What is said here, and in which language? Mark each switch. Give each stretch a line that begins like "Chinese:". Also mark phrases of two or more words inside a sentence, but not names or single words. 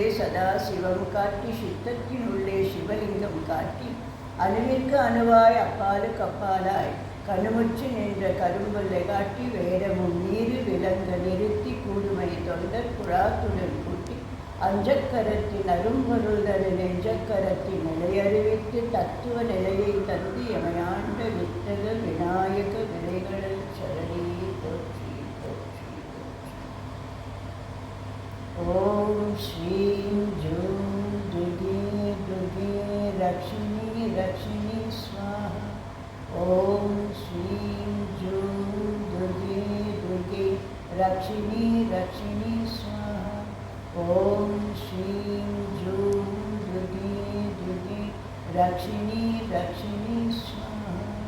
Tamil: சதா சிவம் காட்டி சித்தத்தினுள்ளே சிவலிங்கம் காட்டி அணுவிற்கு அணுவாய் அப்பாலுக்கு அப்பாலாய் கணுமுற்று நின்ற கரும்புல்லை காட்டி வேடமும் நீரு விலங்க நிறுத்தி கூடுமை தொண்டர் குழாத்துடன் கூட்டி அஞ்சக்கரத்தின் அரும்பொருள்தரு நெஞ்சக்கரத்தின் நிலையறிவித்து தத்துவ நிலையை தந்து எமையாண்ட வித்தக விநாயக விலைகளில் சரணி போற்றி போற்றி.
Sanskrit: ओम् श्रीं जूं दुर्गे दुर्गे लक्ष्मी लक्ष्मी स्वाहा. ओम श्रीं जूं दुर्गे दुर्गे लक्ष्मी लक्ष्मी स्वाहा. ओम श्रीं जूं दुर्गे दुर्गे लक्ष्मी लक्ष्मी स्वाहा.